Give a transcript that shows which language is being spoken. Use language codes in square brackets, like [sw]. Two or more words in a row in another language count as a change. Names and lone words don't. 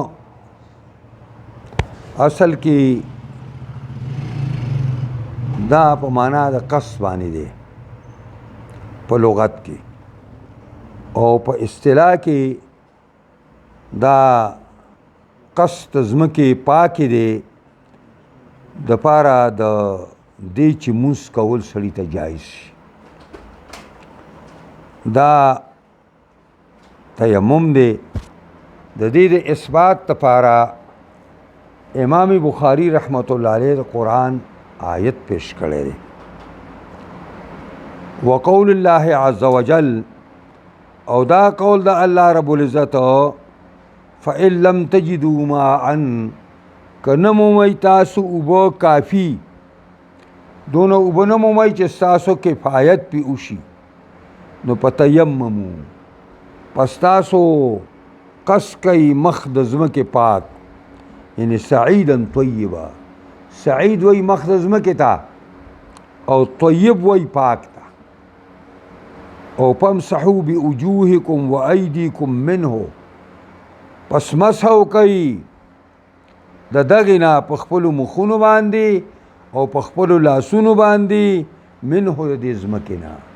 [ps] اصل کی دا په معنا د قصد باندې دی په لغت کې او په اصطلاح کې دا قصد ځمکې پاکې دی د پاره د دې چې مونځ کول سړي ته جایز شي دا تیمم دی د دې د اثبات لپاره امام بخاری [ar] رحمت الله علیه [ps] د قرآن آیت پیش کړی دی [ar] وقول الله عز وجل [ps] او دا قول د الله رب العزت [ar] فإن لم تجدوا ماءً [ps] کنه مومی تاسو اوبه کافی دونه اوبه نه مومی چې ستاسو کفایت پې وشي نو فتیممو پس تاسو قصد کوئ مخ د ځمکې پاک یعنی [ar] سعیدا طیبا [ps] سعید وی مخ د ځمکې ته او طیب وی پاک ته او [ar] فامسحوا بوجوهکم وایدیکم منه [ps] پس مسحو کوي د دغې نه په خپلو مخونو باندې او په خپلو لاسونو باندې منه د دې ځمکې نه